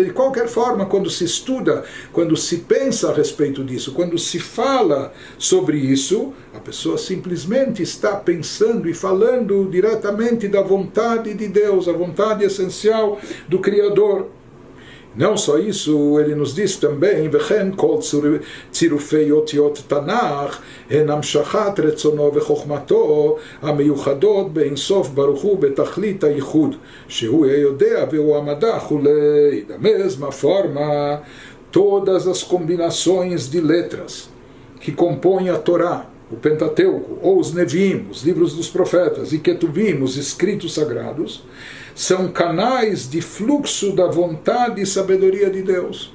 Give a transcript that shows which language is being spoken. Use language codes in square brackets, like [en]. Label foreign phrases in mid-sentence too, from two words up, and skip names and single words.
[pt] De qualquer forma, quando se estuda, quando se pensa a respeito disso, quando se fala sobre isso, a pessoa simplesmente está pensando e falando diretamente da vontade de Deus, a vontade essencial do Criador. Não só isso, ele nos diz também, [he] וכן כל צירופי אותיות תנ"ך הן המשכת רצונו וחוכמתו המיוחדות באין סוף ברוך הוא בתכלית הייחוד, שהוא היודע והוא המדע וכולי. [pt] Da mesma forma, todas as combinações de letras que compõem a Torá, o Pentateuco, ou os Nevim, os livros dos profetas, e Ketuvim, os escritos sagrados, são canais de fluxo da vontade e sabedoria de Deus.